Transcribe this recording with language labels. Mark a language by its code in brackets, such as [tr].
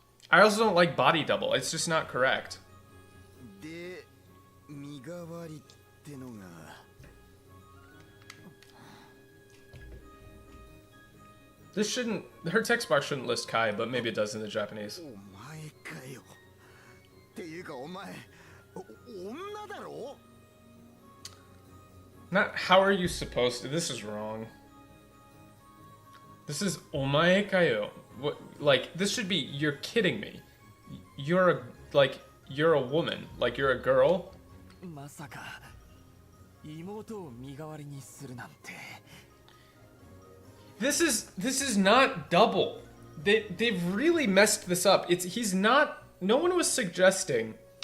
[en] I also don't like body double. It's just not correct. [ja] で、身代わりってのが。 [en] This shouldn't... Her text box shouldn't list Kai, but maybe it does in the Japanese. [ja] お前かよ。っていうかお前、女だろ? [en] Not how are you supposed to... This is wrong. This is [ja] omae kayo. [en] What, like, this should be, you're kidding me. You're a woman. Like, you're a girl. [ja] まさか妹を身代わりにするなんて。 [en] This is not double. They've really messed this up. He's not... No one was suggesting...